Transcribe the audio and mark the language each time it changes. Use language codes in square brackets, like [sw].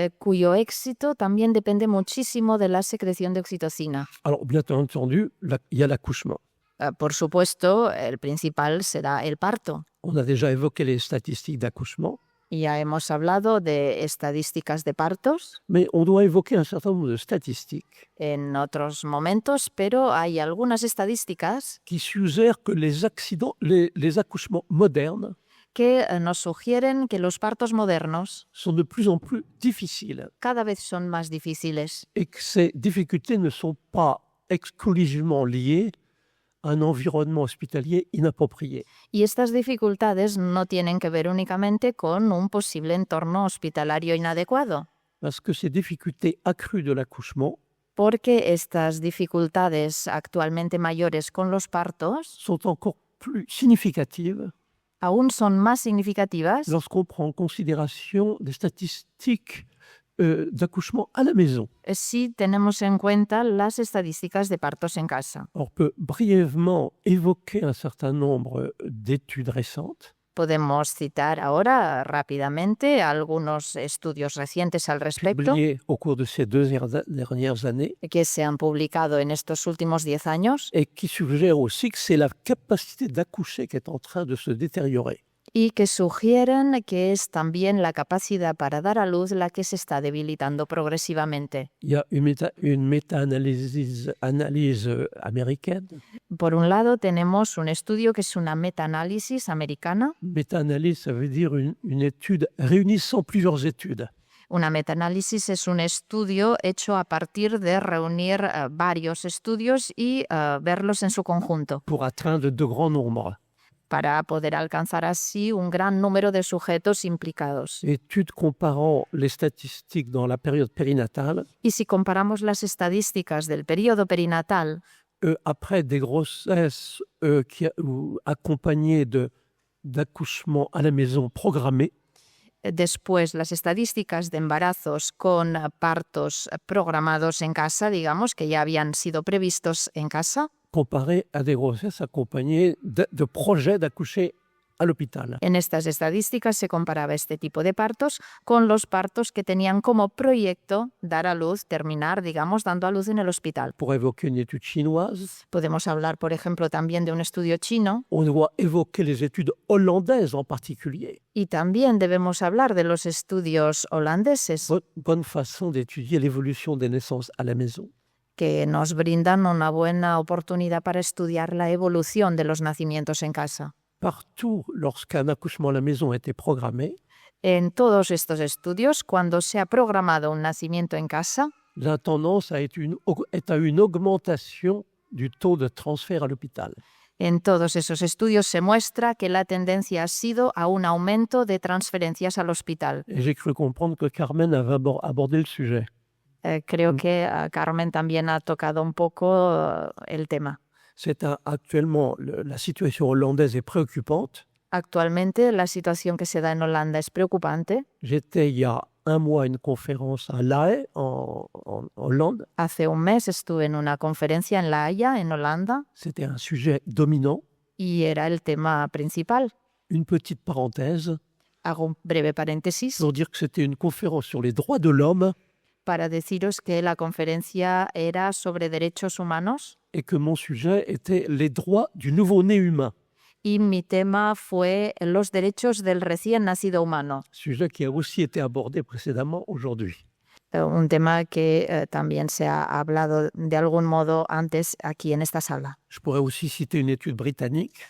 [es] cuyo éxito también depende muchísimo de la secreción de oxitocina. [fr] Alors bien entendu, il y a l'accouchement. [es] Por supuesto, el principal será el parto. [fr] On a déjà évoqué les statistiques d'accouchement, [es] Ya hemos hablado de estadísticas de partos [fr] mais on doit évoquer un certain nombre de statistiques [es] en otros momentos, pero hay algunas estadísticas [fr] qui suggèrent que les accouchements modernes [es] que nos sugieren que los partos modernos [fr] sont de plus en plus difficiles [es] cada vez son más difíciles [fr] et que ces difficultés ne sont pas exclusivement liées à un environnement hospitalier inapproprié. [es] y estas dificultades no tienen que ver únicamente con un posible entorno hospitalario inadecuado, [fr] Parce que ces difficultés accrues de l'accouchement [es] porque estas dificultades actualmente mayores con los partos [fr] sont encore plus significatives [es] aún son más significativas [fr] lorsqu'on prend en considération des statistiques d'accouchement à la maison. [es] si tenemos en cuenta las estadísticas de partos en casa. [fr] On peut brièvement évoquer un certain nombre d'études récentes [es] Podemos citar ahora rápidamente algunos estudios recientes al respecto [fr] publiées au cours de ces dernières années [es] que se han publicado en estos últimos 10 años [fr] et qui suggèrent aussi que c'est la capacité d'accoucher qui est en train de se détériorer. [es] y que sugieren que es también la capacidad para dar a luz la que se está debilitando progresivamente. [fr] Il y a une méta-analyse américaine. [es] Por un lado, tenemos un estudio que es una metaanálisis americana. [fr] Méta-analyse, ça veut dire une étude réunissant plusieurs études. [es] Una metaanálisis es un estudio hecho a partir de reunir varios estudios y verlos en su conjunto, [fr] pour atteindre de grands nombres. [es] para poder alcanzar así un gran número de sujetos implicados. [fr] Études comparant les statistiques dans la période périnatale [es] Y si comparamos las estadísticas del periodo perinatal [fr] après des grossesses accompagnées d'accouchements à la maison programmés, [es] después las estadísticas de embarazos con partos programados en casa, digamos, que ya habían sido previstos en casa, [fr] comparées à des grossesses accompagnées de projets d'accoucher à l'hôpital. [es] en estas estadísticas se comparaba este tipo de partos con los partos que tenían como proyecto dar a luz, terminar, digamos, dando a luz en el hospital. [fr] Pour évoquer une étude chinoise, [es] Podemos hablar, por ejemplo, también de un estudio chino [fr] on doit évoquer les études hollandaises en particulier. [es] y también debemos hablar de los estudios holandeses [fr] Bonne façon d'étudier l'évolution des naissances à la maison. [es] que nos brindan una buena oportunidad para estudiar la evolución de los nacimientos en casa. [fr] Partout, lorsqu'un accouchement à la maison a été programmé, [es] En todos estos estudios, cuando se ha programado un nacimiento en casa, [fr] la tendance est à une augmentation du taux de transfert à l'hôpital. [es] en todos esos estudios se muestra que la tendencia ha sido a un aumento de transferencias al hospital. [fr] Et j'ai cru comprendre que Carmen avait abordé le sujet. [es] Creo que Carmen también ha tocado un poco el tema. [fr] Actuellement, la situation hollandaise est préoccupante. [es] Actualmente la situación que se da en Holanda es preocupante. [fr] J'étais il y a un mois à une conférence à La Haye, en Hollande. [es] Hace un mes estuve en una conferencia en La Haya, en Holanda, [fr] C'était un sujet dominant. [es] y era el tema principal. [fr] Une petite parenthèse [es] Hago un breve paréntesis [fr] pour dire que c'était une conférence sur les droits de l'homme [es] para deciros que la conferencia era sobre derechos humanos [fr] et que mon sujet était les droits du nouveau-né humain, [es] y mi tema fue los derechos del recién nacido humano, [fr] sujet qui a aussi été abordé précédemment aujourd'hui. [es] un tema que también se ha hablado de algún modo antes aquí en esta sala. [fr] Je pourrais aussi citer une étude britannique,